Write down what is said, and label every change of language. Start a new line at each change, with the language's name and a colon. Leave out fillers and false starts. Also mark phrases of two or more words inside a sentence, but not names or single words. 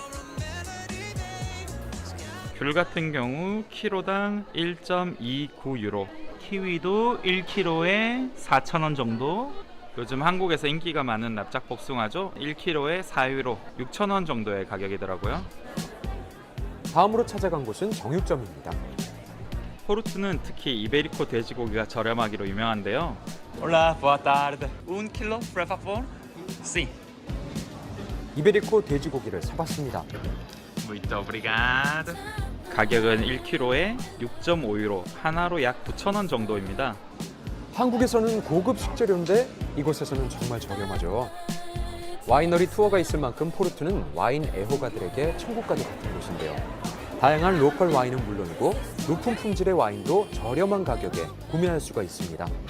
Korean: 귤 같은 경우 키로당 1.29유로, 키위도 1kg에 4,000원 정도, 요즘 한국에서 인기가 많은 납작 복숭아죠. 1kg에 4유로, 6,000원 정도의 가격이더라고요. 다음으로 찾아간 곳은 정육점입니다. 포르투는 특히 이베리코 돼지고기가 저렴하기로 유명한데요.
Portuguese: Olá, boa tarde. 1 kg, por favor? Sim.
Korean: 이베리코 돼지고기를 사봤습니다.
Portuguese: Muito obrigado.
Korean: 가격은 1kg에 6.5유로, 하나로 약 9,000원 정도입니다. 한국에서는 고급 식재료인데 이곳에서는 정말 저렴하죠. 와이너리 투어가 있을 만큼 포르투는 와인 애호가들에게 천국과도 같은 곳인데요. 다양한 로컬 와인은 물론이고 높은 품질의 와인도 저렴한 가격에 구매할 수가 있습니다.